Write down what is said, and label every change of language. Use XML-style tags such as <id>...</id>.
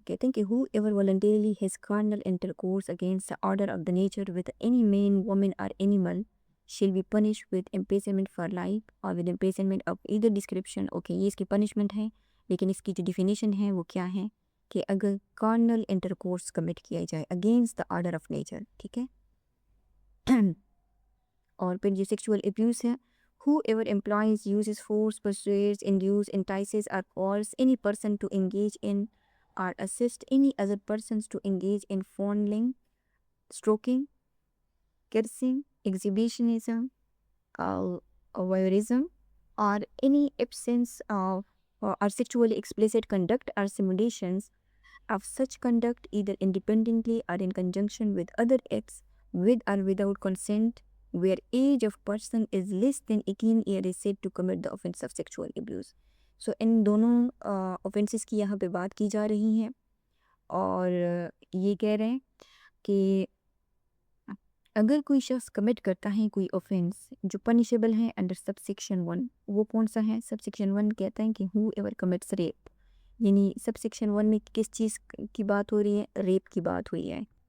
<en>کہتے ہیں کہ whoever voluntarily has carnal intercourse against the order of the nature with any man woman اور animal shall be punish with imprisonment for life اور with imprisonment of either description.</en> <ur>Okay, یہ اس کی punishment ہے، لیکن اس کی جو ڈیفینیشن ہے وہ کیا ہے کہ اگر کارنل انٹرکورس کمٹ کیا جائے</ur> <en>against the order of nature,</en> <ur>ٹھیک ہے. اور پھر جو سیکشول ابیوز ہے،</ur> <en>whoever employs, uses force, persuades, induces, entices or calls any person to engage in or assist any other persons to engage in fondling, stroking, kissing, exhibitionism, voyeurism, or any absence of or sexually explicit conduct or simulations of such conduct either independently or in conjunction with other acts with or without consent where age of person is less than 18 year is said to commit the offense of sexual abuse.</en> <ur>So ان دونوں offenses کی یہاں پہ بات کی جا رہی ہیں، اور یہ کہہ رہے ہیں کہ اگر کوئی شخص کمٹ کرتا ہے کوئی offense جو پنشیبل ہے انڈر سب سیکشن 1، وہ کون سا ہے؟ سب سیکشن 1 کہتا ہے کہ</ur> <en>who ever commits rape،</en> <ur>یعنی سب سیکشن 1 میں کس چیز کی بات ہو رہی ہے؟ ریپ کی بات ہوئی ہے.</ur>